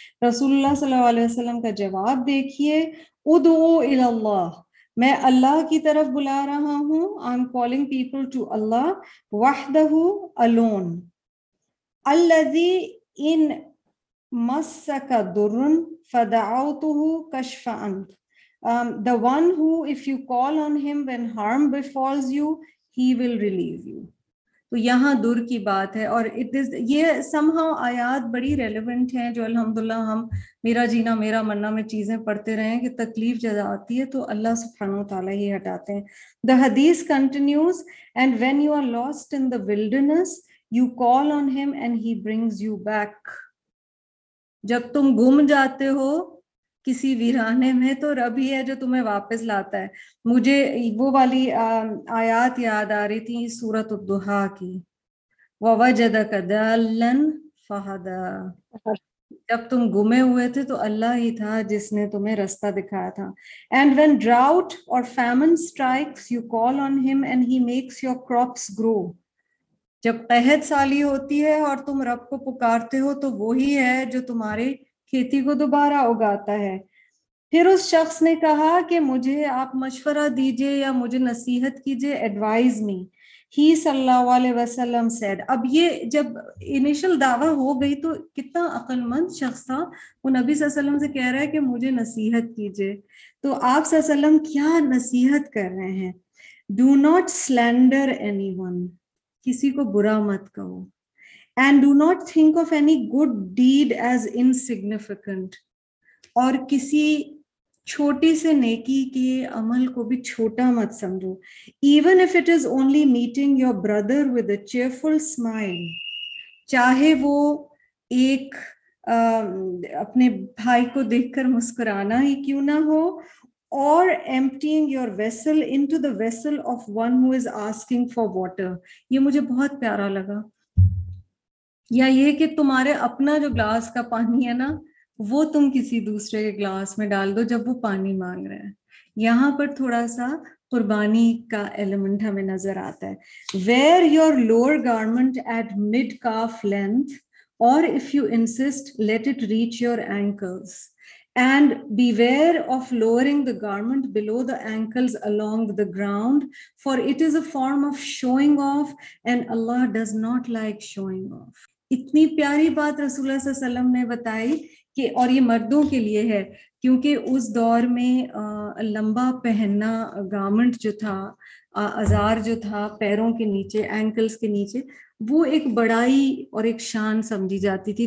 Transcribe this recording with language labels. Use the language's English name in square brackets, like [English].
[Urdu] رسول اللہ صلی اللہ علیہ وسلم کا جواب دیکھیے, [Arabic] ادعو الی اللہ, [Urdu] میں اللہ کی طرف بلا رہا ہوں, [English] I am calling people to Allah وحدہ [Urdu] alone. [Arabic] الذی ان مسک درن فدعوتہ کشف عنک, [English] the one who if you call on him when harm befalls you he will relieve you. [Urdu] تو یہاں در کی بات ہے, اور یہ somehow آیات بڑی ریلیونٹ ہیں جو الحمدللہ ہم میرا جینا میرا مرنا میں چیزیں پڑھتے رہے ہیں, کہ تکلیف جب آتی ہے تو اللہ سبحانہ وتعالیٰ ہی ہٹاتے ہیں. [English] The hadith continues, and when you are lost in the wilderness you call on him and he brings you back. [Urdu] جب تم گم جاتے ہو کسی ویرانے میں تو رب ہی ہے جو تمہیں واپس لاتا ہے. مجھے وہ والی آیات یاد آ رہی تھی سورۃ الضحیٰ کی, [Arabic] وَوَجَدَكَ ضَالًّا فَہَدَىٰ, [Urdu] جب تم گمے ہوئے تھے تو اللہ ہی تھا جس نے تمہیں رستہ دکھایا تھا. [English] And when drought or famine strikes you call on him and he makes your crops grow. [Urdu] جب قحط سالی ہوتی ہے اور تم رب کو پکارتے ہو تو وہی ہے جو تمہاری کھیتی کو دوبارہ اگاتا ہے. پھر اس شخص نے کہا کہ مجھے آپ مشورہ دیجئے یا مجھے نصیحت کیجئے, [English] Advise me. [Urdu] ہی صلی اللہ علیہ وسلم said, اب یہ جب انیشل دعویٰ ہو گئی تو کتنا عقل مند شخص تھا, وہ نبی صلی اللہ علیہ وسلم سے کہہ رہا ہے کہ مجھے نصیحت کیجئے. تو آپ صلی اللہ علیہ وسلم کیا نصیحت کر رہے ہیں, [English] do not slander anyone, [Urdu] کسی کو برا مت کہو, [English] and do not think of any good deed as insignificant, [Urdu] اور کسی چھوٹی سے نیکی کے عمل کو بھی چھوٹا مت سمجھو. [English] even if it is only meeting your brother with a cheerful smile, [Urdu] چاہے وہ ایک اپنے بھائی کو دیکھ کر مسکرانا ہی کیوں نہ ہو, [English] or emptying your vessel into the vessel of one who is asking for water. [Urdu] یہ مجھے بہت پیارا لگا. یا یہ کہ تمہارے اپنا جو گلاس کا پانی ہے نا, وہ تم کسی دوسرے کے گلاس میں ڈال دو جب وہ پانی مانگ رہے ہیں. یہاں پر تھوڑا سا قربانی کا ایلیمنٹ ہمیں نظر آتا ہے. [English] Wear your lower garment at mid-calf length, or if you insist, let it reach your ankles. And beware of lowering the garment below the ankles along the ground, for it is a form of showing off, and Allah does not like showing off. [Urdu] اتنی پیاری بات رسول اللہ صلی اللہ علیہ وسلم نے بتائی کہ, اور یہ مردوں کے لیے ہے, کیونکہ اس دور میں لمبا پہننا گارمنٹ جو تھا, ازار جو تھا پیروں کے نیچے, اینکلز کے نیچے, وہ ایک بڑائی اور ایک شان سمجھی جاتی تھی.